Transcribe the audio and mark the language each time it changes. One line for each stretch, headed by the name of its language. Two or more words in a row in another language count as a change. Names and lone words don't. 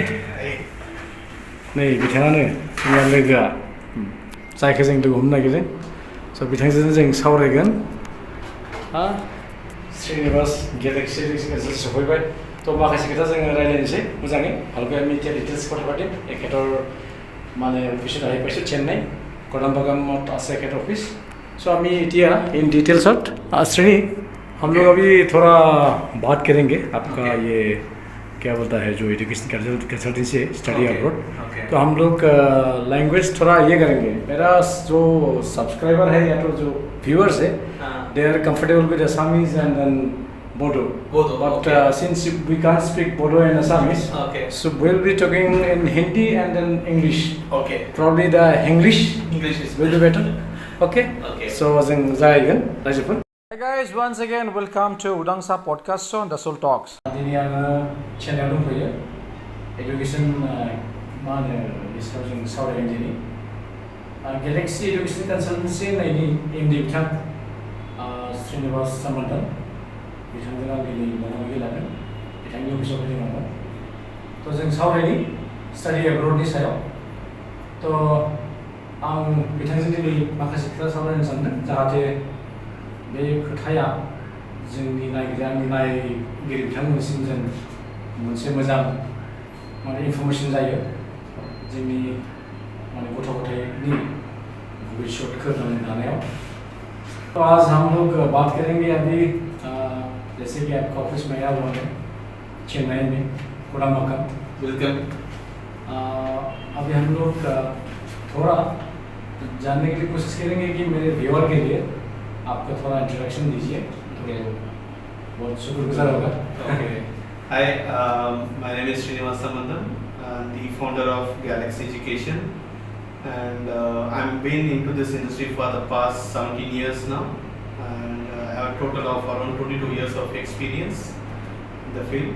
Bodo: नै बिथाङानो जोंहा लोगोआ जायखौ जों लोगो हमनो नागिरदों स' बिथांजों जों सावरायगोन श्रीनिवास गेलेक्सि एजुकेसन सफैबाय थ' माखासे खोथा जोङो रायज्लायनोसै मोजाङै भालके
Assamese: আমি এতিয়া ডিটেইলছ কথা পাতিম এখেতৰ মানে অফিচত আহি পাইছোঁ চেন্নাই কদমবাগামত আছে এখেতৰ অফিচ सो আমি এতিয়া इन
Hindi: डिटेल्स श्रेणी हम लोग अभी थोड़ा बात करेंगे आपका ये क्या बोलता है जो
English: education consultancy
Hindi: है
English: study abroad
Hindi: तो हम लोग लैंग्वेज थोड़ा ये करेंगे मेरा जो सब्सक्राइबर है या तो जो व्यूअर्स है
English: they are comfortable with Assamese and then Bodo but since we can't speak Bodo and Assamese so we'll be talking in Hindi and then English probably the English is will be better Okay. So
Bodo: जों जागायगोन रायजोफोर
English: Hi guys, once again welcome to Udangsa podcast show The Soul Talks.
Bodo: दिनै आङो चेन्नाइआव दंफैयो एजुकेशन मा होनो बिसोराव जों सावरायगोन दिनै गेलेक्सि एजुकेशन कंसल्टेंसी होननायनि एमडि बिथां श्रीनिवास सामन्तन बिथांजों आं दिनै मोगा-मोगि लागोन बिथांनि अफिसाव फैदों आङो थ' जों सावरायनि स्टाडि एब्रडनि सायाव थ' आं बिथांजों दिनै माखासे खोथा सावरायनो सानदों जाहाथे बे खोथाया जोंनि आंनि नायगिरि बिथांमोननिसिम जों मोनसे मोजां माने इनफरमेशन जायो जोंनि माने गथ' गथायनि भबिष्यतखौ दानायाव
Hindi: तो आज हम लोग बात करेंगे अभी जैसे कि आपका ऑफिस में आया हुआ है चेन्नई में कोडम्बागम वेलकम अभी हम लोग थोड़ा जानने के लिए कोशिश करेंगे कि मेरे व्यूअर के लिए आपका थोड़ा इंट्रोडक्शन दीजिए तो बहुत शुक्रगुजार होगा
English: Hi, my name is Srinivas Samandan, the founder of Galaxy Education, and I've been into this industry for the past 17 years now, and I have a total of around 22 years of experience in the field.